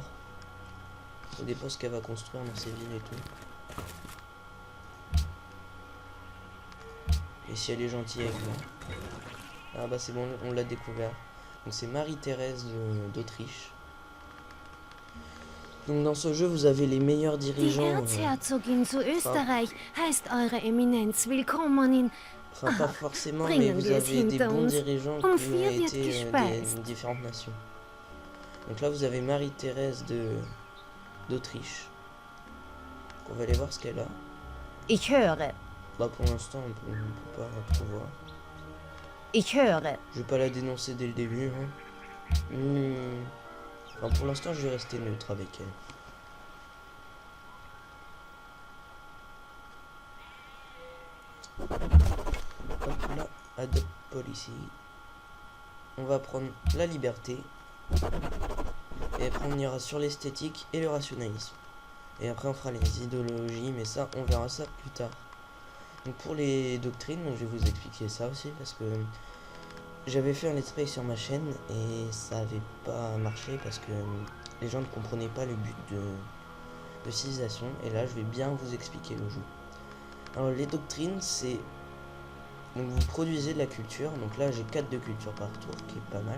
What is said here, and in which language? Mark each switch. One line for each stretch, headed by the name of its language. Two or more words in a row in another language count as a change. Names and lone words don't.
French: Ça dépend ce qu'elle va construire dans ses villes et tout. Et si elle est gentille avec moi. Ah bah c'est bon, on l'a découvert. Donc c'est Marie-Thérèse d'Autriche. Donc dans ce jeu, vous avez les meilleurs
German: Die
French: dirigeants.
German: Erzherzogin zu Österreich heißt Eure Eminenz willkommen in...
French: Enfin, pas forcément, mais
German: Bringen
French: vous
German: wir es
French: avez des
German: hinter
French: bons
German: uns.
French: dirigeants
German: Um
French: qui ont
German: 4 wird
French: été
German: gespeist.
French: des différentes nations. Donc là, vous avez Marie-Thérèse d'Autriche. On va aller voir ce qu'elle a.
German: Ich höre,
French: Bah pour l'instant, on peut pas trop voir.
German: ich höre.
French: Je vais pas la dénoncer dès le début, hein. Enfin, pour l'instant, je vais rester neutre avec elle. Hop là,
English: Adopt Policy.
French: On va prendre la liberté. Et après, on ira sur l'esthétique et le rationalisme. Et après, on fera les idéologies, mais ça, on verra ça plus tard. Donc pour les doctrines, je vais vous expliquer ça aussi, parce que j'avais fait un
English: let's play
French: sur ma chaîne et ça avait pas marché parce que les gens ne comprenaient pas le but de civilisation. Et là, je vais bien vous expliquer le jeu. Alors les doctrines, c'est... Donc vous produisez de la culture. Donc là, j'ai 4 de culture par tour, qui est pas mal.